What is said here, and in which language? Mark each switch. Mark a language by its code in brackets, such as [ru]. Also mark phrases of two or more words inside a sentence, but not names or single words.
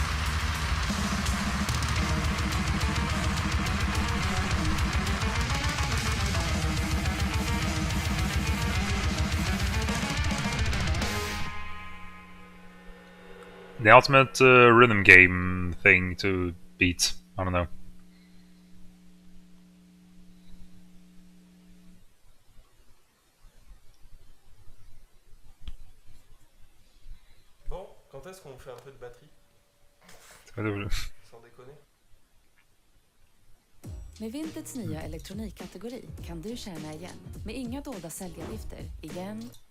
[en] The ultimate rhythm game thing to beat. I don't know. [fr] Bon, quand est-ce qu'on fait un peu de batterie? Sans déconner. [sv] Med Vinteds nya elektronikkategori kan du tjäna igen. Med inga dolda säljavgifter. Igen.